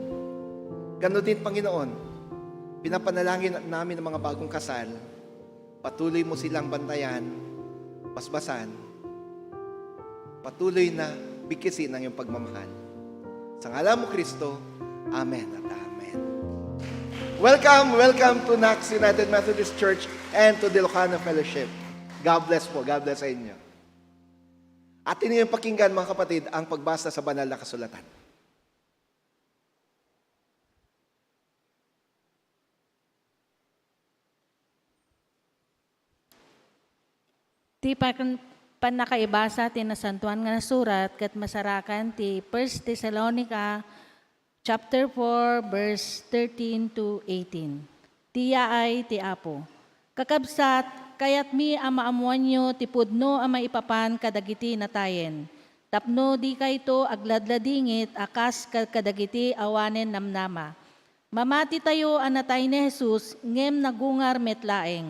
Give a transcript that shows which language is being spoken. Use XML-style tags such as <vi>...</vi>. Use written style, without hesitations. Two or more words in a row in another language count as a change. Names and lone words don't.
<tl>Ganon din, Panginoon, pinapanalangin namin ng mga bagong kasal, patuloy mo silang bantayan, basbasan, patuloy na bikisin ang iyong pagmamahal. Sa ngalan mo, Kristo, Amen at Amen.</tl> <en>Welcome to NACS United Methodist Church and to the Ilocano Fellowship. God bless po. God bless</en> <tl>sa inyo. At inyong pakinggan, mga kapatid, ang pagbasa sa banal na kasulatan.</tl> <ilo>Ti panakaibasa ti nasantuan nga nasurat ket masarakan ti 1 Thessalonica</ilo> <en>chapter 4 verse 13 to 18.</en> <ilo>Tiya ay ti Apo. Kakabsat kayat mi amaamuan nyo ti pudno ang maipapan kadagiti natayen. Tapno di kayto agladladingit akas kadagiti awanen namnama. Mamati tayo anatay ni Jesus ngem nagungar metlaeng.</ilo>